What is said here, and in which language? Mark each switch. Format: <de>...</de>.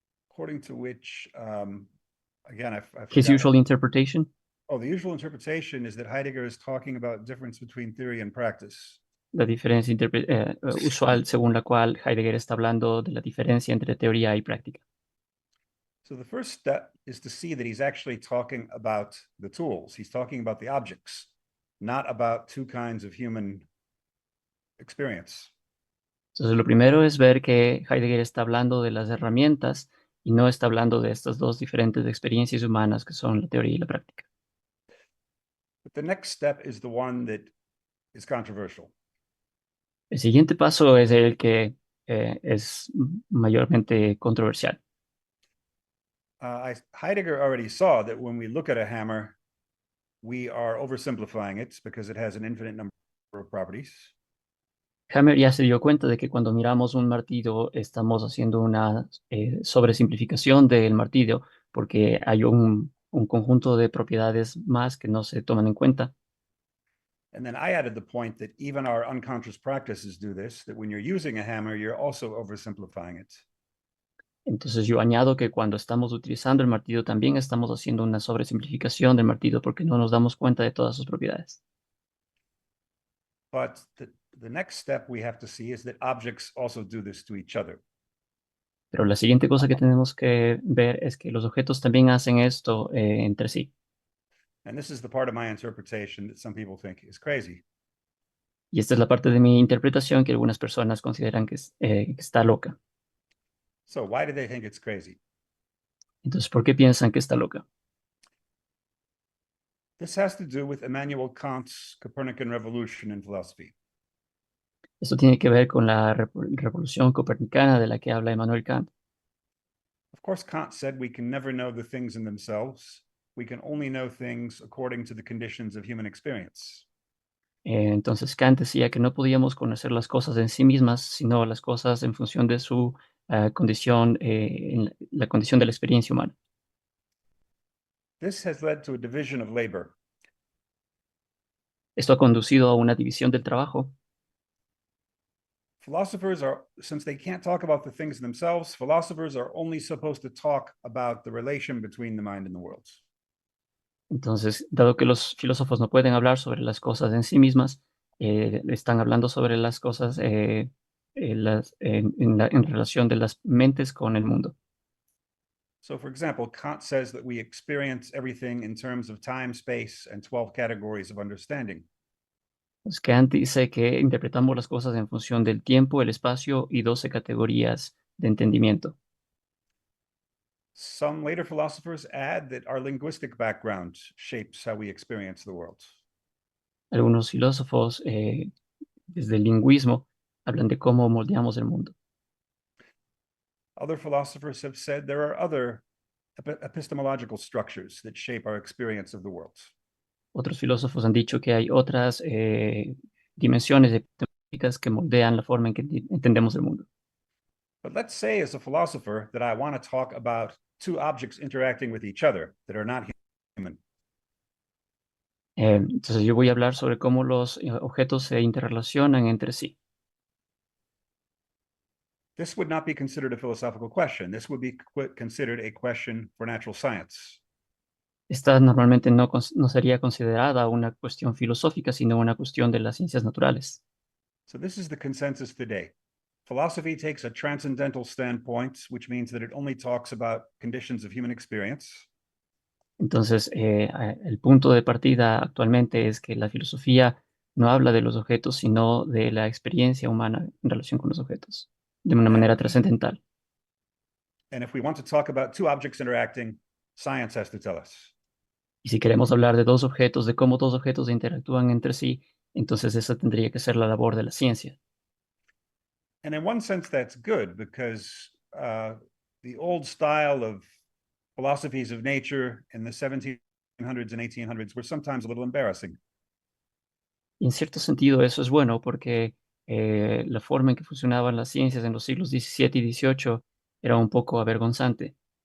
<en>According to which, again, I his forgot. usual interpretation. Oh, the usual interpretation is that Heidegger is talking about difference between theory and practice.</en> <es>La diferencia usual según la cual Heidegger está hablando de la diferencia entre teoría y práctica.</es> <en>So the first step is to see that he's actually talking about the tools. He's talking about the objects, not about two kinds of human experience.</en> <es>Entonces, lo primero es ver que Heidegger está hablando de las herramientas y no está hablando de estas dos diferentes experiencias humanas que son la teoría y la práctica.</es> <en>But the next step is the one that is controversial.</en> <es>El siguiente paso es el que es mayormente controversial.</es> <en>Heidegger already saw that when we look at a hammer, we are oversimplifying it because it has an infinite number of properties.</en> <es>Hammer ya se dio cuenta de que cuando miramos un martillo estamos haciendo una sobresimplificación del martillo porque hay un conjunto de propiedades más que no se toman en cuenta.</es> <en>And then I added the point that even our unconscious practices do this, that when you're using a hammer, you're also oversimplifying it.</en> <es>Entonces yo añado que cuando estamos utilizando el martillo también estamos haciendo una sobresimplificación del martillo porque no nos damos cuenta de todas sus propiedades.</es> <en>But the next step we have to see is that objects also do this to each other.</en> <es>Pero la siguiente cosa que tenemos que ver es que los objetos también hacen esto entre sí.</es> <en>And this is the part of my interpretation that some people think is crazy.</en> <es>Y esta es la parte de mi interpretación que algunas personas consideran que está loca.</es> <en>So why do they think it's crazy?</en> <es>Entonces, ¿por qué piensan que está loca?</es> <en>This has to do with Immanuel Kant's Copernican revolution in philosophy.</en> <es>Esto tiene que ver con la revolución copernicana de la que habla Immanuel Kant.</es> <en>Of course, Kant said we can never know the things in themselves. We can only know things according to the conditions of human experience.</en> <es>Entonces, Kant decía que no podíamos conocer las cosas en sí mismas, sino las cosas en función de su condición, en la condición de la experiencia humana.</es> <en>This has led to a division of labor.</en> <es>Esto ha conducido a una división del trabajo.</es> <en>Philosophers are, since they can't talk about the things themselves, philosophers are only supposed to talk about the relation between the mind and the world.</en> <es>Entonces, dado que los filósofos no pueden hablar sobre las cosas en sí mismas, están hablando sobre las cosas en relación de las mentes con el mundo.</es> <en>So, for example, Kant says that we experience everything in terms of time, space, and 12 categories of understanding.</en> <es>Pues Kant dice que interpretamos las cosas en función del tiempo, el espacio y 12 categorías de entendimiento.</es> <en>Some later philosophers add that our linguistic background shapes how we experience the world.</en> <es>Algunos filósofos, desde el lingüismo, hablan de cómo moldeamos el mundo.</es> <en>Other philosophers have said there are other epistemological structures that shape our experience of the world.</en> <es>Otros filósofos han dicho que hay otras dimensiones epistemológicas que moldean la forma en que entendemos el mundo.</es> <en>But let's say, as a philosopher, that I want to talk about two objects interacting with each other that are not human.</en> <es>Entonces yo voy a hablar sobre cómo los objetos se interrelacionan entre sí.</es> <en>This would not be considered a philosophical question. This would be considered a question for natural science.</en> <es>Esta normalmente no sería considerada una cuestión filosófica, sino una cuestión de las ciencias naturales.</es> <en>So this is the consensus today. Philosophy takes a transcendental standpoint, which means that it only talks about conditions of human experience.</en> <es>Entonces, el punto de partida actualmente es que la filosofía no habla de los objetos, sino de la experiencia humana en relación con los objetos, de una manera trascendental.</es> <en>And if we want to talk about two objects interacting, science has to tell us.</en> <es>Y si queremos hablar de dos objetos, de cómo dos objetos interactúan entre sí, entonces esa tendría que ser la labor de la ciencia.</es> <en>And in one sense, that's good because the old style of philosophies of nature in the 1700s and 1800s were sometimes a little embarrassing.</en> <es>Y en cierto sentido eso es bueno porque la forma en que funcionaban las ciencias en los siglos XVII y XVIII era un poco avergonzante.</es>